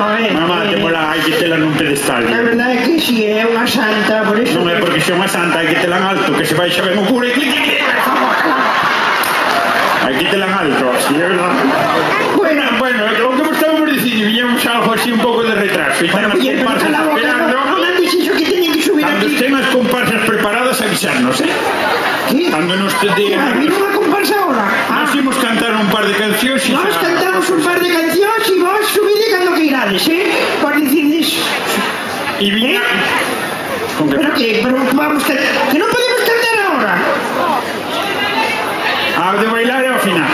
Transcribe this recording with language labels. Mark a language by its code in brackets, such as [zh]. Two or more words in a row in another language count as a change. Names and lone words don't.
[gl] Mamá, temola, hai que tela nun pedestal. la verdad é que sí, é unha santa, por eso... Non é porque xa unha santa, hai que tela en alto, que se vai xa ben o cura e clic, clic, clic. Hai que tela en alto, así, é verdad. Bueno, o que vos estábamos dicindo, viñemos algo así un pouco de retraso. E están as [es] Oye, pero [gl] comparsas [es] cala la boca, [gl] esperando. [es] no me han dicho que tienen que subir a Cuando estén las comparsas preparadas, avisarnos, ¿eh? ¿Qué? [gl] Cuando nos [es] ¿Vino una comparsa ahora? [gl] nos imos cantar un par de cancións e Nós cantamos un par de cancións e vos subide cando que irades, por dicirdes. e viña con que Pero vamos, que non podemos cantar ahora. de bailar é ao final.